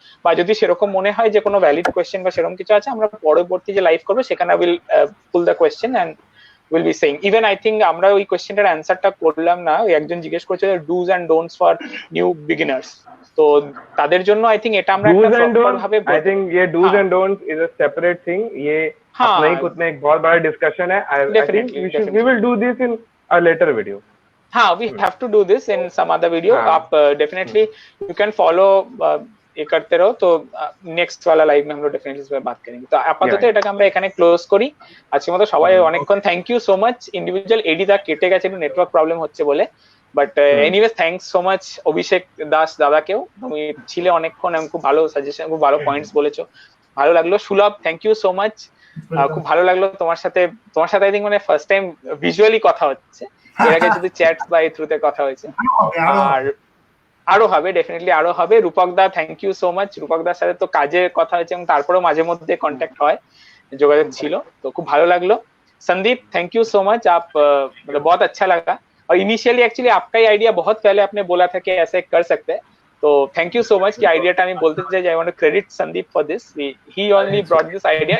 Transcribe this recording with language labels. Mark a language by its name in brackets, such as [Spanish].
[Bangla] বা যদি সেরকম মনে হয় যে কোনো ভ্যালিড কোয়েশ্চেন বা সেরকম কিছু আছে, আমরা পরবর্তী যে লাইভ করবো সেখানে [English] Will pull the question and will be saying. [Bangla] Even I think আমরা ওই কোয়েশ্চেনটার অ্যান্সারটা করলাম না, ওই একজন জিজ্ঞেস করছে dos and don'ts for new beginners, তো তাদের জন্য আই থিঙ্ক এটা আমরা একটা প্রপার ভাবে [English] I think ये do's and don'ts is a separate thing. [Hindi] ये अपना ही खुद में एक बहुत बड़ा डिस्कशन है। [English] I think we will do this in a later video. हाँ, we have to do this in some other video। [Hindi] आप डेफिनेटली [English] you can follow [Hindi] ये करते रहो, तो नेक्स्ट वाला लाइव में हम लोग डेफिनेटली इस पर बात करेंगे। तो [Bangla] আপাতত এটাকে আমরা এখানে ক্লোজ করি আজকের মতো। সবাই অনেকক্ষণ thank you so much. Individual এডিদা কেটে গেছে, একটু নেটওয়ার্ক প্রবলেম হচ্ছে বলে, but anyways thanks so much অভিষেক দাস দাদাকেও, তুমি ছিলে অনেকক্ষণ, আমি খুব ভালো সাজেশন, খুব ভালো পয়েন্টস বলেছো, ভালো লাগলো। সুলভ থ্যাংক ইউ সো মাচ, খুব ভালো লাগলো তোমার সাথে আই থিঙ্ক মানে ফার্স্ট টাইম ভিজুয়ালি কথা হচ্ছে, এর আগে শুধু চ্যাট বা এই থ্রুতে কথা হয়েছে, আর আরো হবে, ডেফিনেটলি আরো হবে। রূপক দা থ্যাংক ইউ সো মাচ, রূপক দার সাথে তো কাজে কথা হয়েছে এবং তারপরেও মাঝে মধ্যে কন্ট্যাক্ট হয়, যোগাযোগ ছিল, তো খুব ভালো লাগলো। [Hindi] Sandeep thank you so much, आप मतलब बहुत अच्छा लगा। और इनिशियली एक्चुअली आपका ही आइडिया बहुत पहले आपने बोला था कि ऐसे कर सकते हैं, तो थैंक यू सो मच कि आइडियाটা [Bangla] আমি বলতে চাই যে [English] I want to credit Sandeep for this, he only brought this idea.